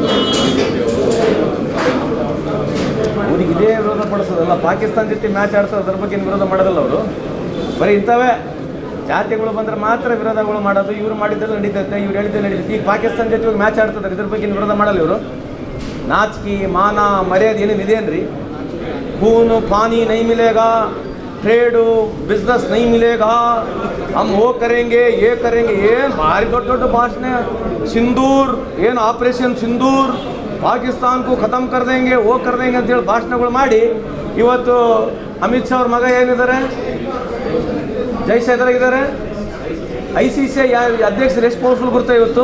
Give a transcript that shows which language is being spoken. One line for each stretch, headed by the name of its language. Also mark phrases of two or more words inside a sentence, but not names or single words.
Kannada: ಅವ್ರಿಗೆ ಇದೇ ವಿರೋಧ ಪಡಿಸೋದಲ್ಲ. ಪಾಕಿಸ್ತಾನ ಜೊತೆ ಮ್ಯಾಚ್ ಆಡ್ತಾರೆ, ಅದ್ರ ಬಗ್ಗೆ ವಿರೋಧ ಮಾಡೋದಲ್ಲ ಅವರು. ಬರೀ ಇಂಥವೇ ಜಾತಿಗಳು ಬಂದರೆ ಮಾತ್ರ ವಿರೋಧಗಳು ಮಾಡೋದು. ಇವ್ರು ಮಾಡಿದ್ರೆ ನಡೀತೈತೆ, ಇವ್ರು ಹೇಳಿದ್ರೆ ನಡೀತೈತೆ. ಈಗ ಪಾಕಿಸ್ತಾನ ಜೊತೆ ಮ್ಯಾಚ್ ಆಡ್ತಿದ್ದಾರೆ, ಇದ್ರ ಬಗ್ಗೆ ವಿರೋಧ ಮಾಡಲ್ಲ ಇವರು. ನಾಚಿಕೆ ಮಾನ ಮರ್ಯಾದೆ ಏನೇನು ಇದೇನ್ರಿ?
Hindi: खून पानी नहीं मिलेगा,
English: trade business
Hindi: नहीं मिलेगा, हम वो करेंगे ये करेंगे.
Kannada: ಏನು ಭಾರಿ ದೊಡ್ಡ ದೊಡ್ಡ ಭಾಷಣ. ಸಿಂಧೂರ್ ಏನು ಆಪರೇಷನ್ ಸಿಂಧೂರ್, ಪಾಕಿಸ್ತಾನಕ್ಕೂ
Hindi: ख़तम कर देंगे ओ कर देंगे
Kannada: ಅಂತೇಳಿ ಭಾಷಣಗಳು ಮಾಡಿ ಇವತ್ತು ಅಮಿತ್ ಶಾ ಅವ್ರ ಮಗ ಏನಿದ್ದಾರೆ, ಜೈಶಂಕರಾಗಿದ್ದಾರೆ. ICCI ಅಧ್ಯಕ್ಷರು ಎಷ್ಟು ಪವರ್ಫುಲ್ ಗೊತ್ತಾ ಇವತ್ತು?